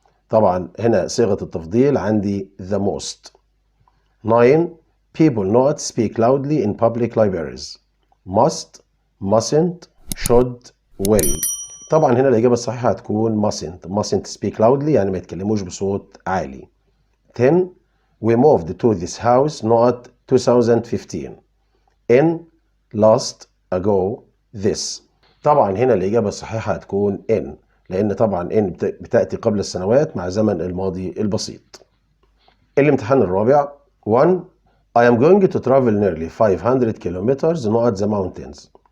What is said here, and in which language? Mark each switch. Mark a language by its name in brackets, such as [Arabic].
[Arabic] طبعا هنا صيغة التفضيل عندي [English] the most. 9. People not speak loudly in public libraries. must, mustn't, should, will. [Arabic] طبعا هنا الإجابة الصحيحة هتكون [English] mustn't speak loudly [Arabic] يعني ما يتكلموش بصوت عالي. [English] 10. We moved to this house not 2015. in, last, ago, this. [Arabic] طبعا هنا الإجابة الصحيحة هتكون in، لأن طبعا in بتأتي قبل السنوات مع زمن الماضي البسيط. الامتحان الرابع 1. [English] I am going to travel nearly 500 kilometers not the mountains.